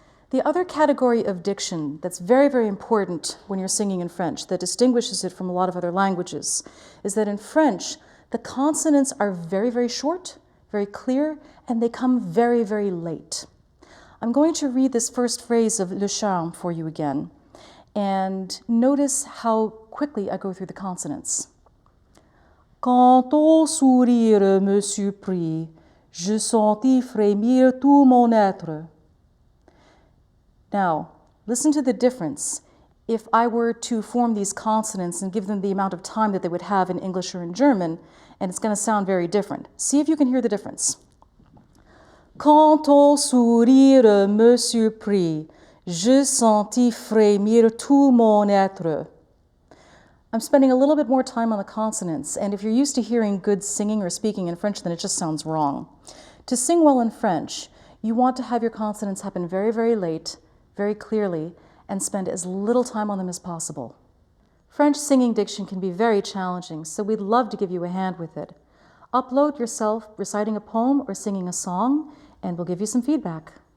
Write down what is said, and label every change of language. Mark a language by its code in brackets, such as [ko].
[en] The other category of diction that's very, very important when you're singing in French, that distinguishes it from a lot of other languages, is that in French, the consonants are very, very short, very clear, and they come very, very late. I'm going to read this first phrase of Le Charme for you again, and notice how quickly I go through the consonants. [fr] Quand ton sourire me surprit, je sentis frémir tout mon être. Now, [en] Listen to the difference if I were to form these consonants and give them the amount of time that they would have in English or in German, and it's going to sound very different. See if you can hear the difference. [fr] Quand ton sourire me surprit, je sentis frémir tout mon être. [en] I'm spending a little bit more time on the consonants, and if you're used to hearing good singing or speaking in French, then it just sounds wrong. To sing well in French, you want to have your consonants happen very, very late, very clearly, and spend as little time on them as possible. French singing diction can be very challenging, so we'd love to give you a hand with it. Upload yourself reciting a poem or singing a song, and we'll give you some feedback.